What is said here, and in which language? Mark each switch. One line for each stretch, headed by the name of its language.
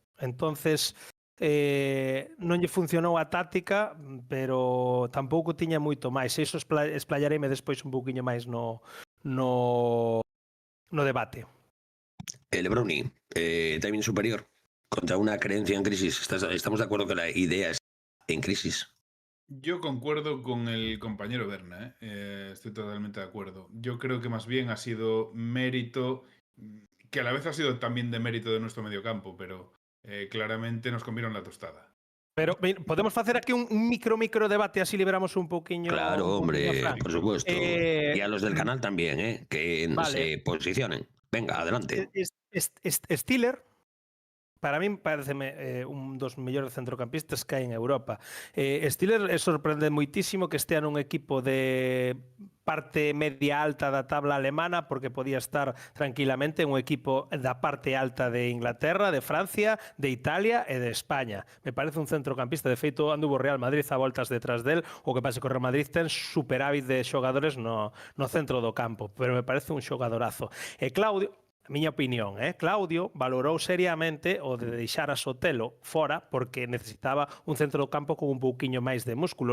Galician: Entonces non lle funcionou a táctica, pero tampouco tiña moito máis. Iso esplayareime despois un pouquiño máis no debate.
Spanish: Lebroni, timing superior contra una creencia en crisis. ¿Estamos de acuerdo que la idea es en crisis? Yo concuerdo con el compañero Berna, estoy totalmente de acuerdo. Yo creo que más bien ha sido mérito, que a la vez ha sido también de mérito de nuestro mediocampo, pero claramente nos comieron la tostada.
Galician: Pero podemos facer aquí un micro debate, así liberamos un pouquiño.
Spanish: Claro, hombre, Fran. por supuesto. Y a los del canal también, que Vale. se posicionen. Venga, adelante.
Galician: Stiller, para min pareceme un dos mellores centrocampistas que hai en Europa. Stiller sorprende moitísimo que estea nun equipo de parte media alta da tabla alemana, porque podía estar tranquilamente en un equipo da parte alta de Inglaterra, de Francia, de Italia e de España. Me parece un centrocampista. De feito, anduvo Real Madrid a voltas detrás del. O que pasa que o Real Madrid ten superávit de xogadores no centro do campo, pero me parece un xogadorazo. E Claudio, a miña opinión, Claudio valorou seriamente o de deixar a Sotelo fora porque necesitaba un centro do campo con un pouquiño máis de músculo.